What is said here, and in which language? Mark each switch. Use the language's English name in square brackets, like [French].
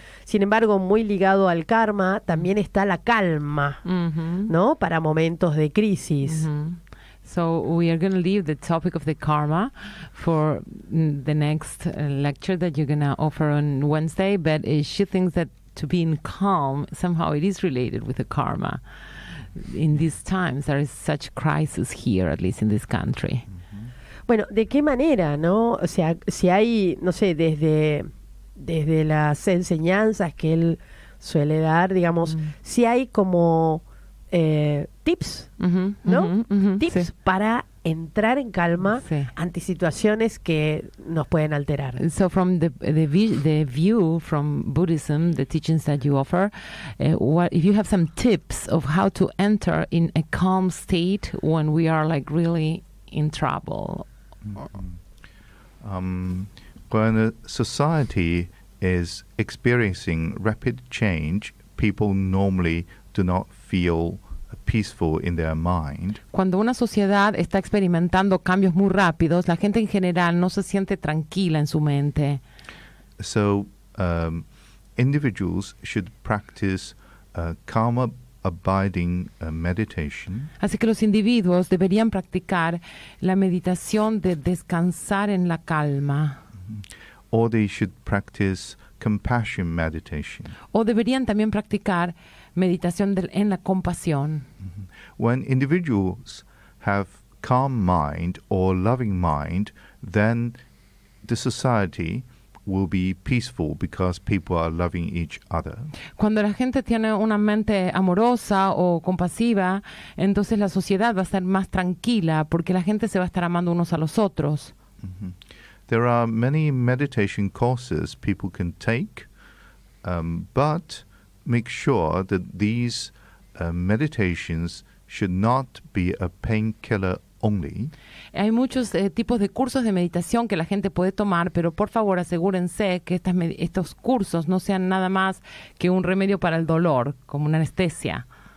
[Spanish] Sin embargo, muy ligado al karma también está la calma, ¿no? Para momentos de crisis. [English] So we are going to leave the topic of the karma for the next lecture that you're going to offer on Wednesday, but she thinks that to being calm, somehow it is related with the karma. In these times, there is such crisis here, at least in this country. [Spanish] Bueno, ¿de qué manera, no? O sea, si hay, no sé, desde las enseñanzas que él suele dar, digamos, si hay como tips, ¿no? Tips sí. para entrar en calma ante situaciones que nos pueden alterar. [English] So from the view from Buddhism, the teachings that you offer, what if you have some tips of how to enter in a calm state when we are like really in trouble? When a society is experiencing rapid change, people normally do not feel peaceful in their mind. [Spanish] Cuando una sociedad está experimentando cambios muy rápidos, la gente en general no se siente tranquila en su mente. [English] So, individuals should practice karma abiding meditation. [Spanish] Así que los individuos deberían practicar la meditación de descansar en la calma. [English] Or they should practice compassion meditation. [Spanish] O deberían también practicar meditación en la compasión. [English] When individuals have calm mind or loving mind, then the society will be peaceful because people are loving each other. [Spanish] Cuando la gente tiene una mente amorosa o compasiva, entonces la sociedad va a estar más tranquila porque la gente se va a estar amando unos a los otros. [English] There are many meditation courses people can take, but make sure that these meditations should not be a painkiller only. [Spanish] Hay muchos tipos de cursos de meditación que la gente puede tomar, pero por favor asegúrense que estos cursos no sean nada más que un remedio para el dolor, como una anestesia.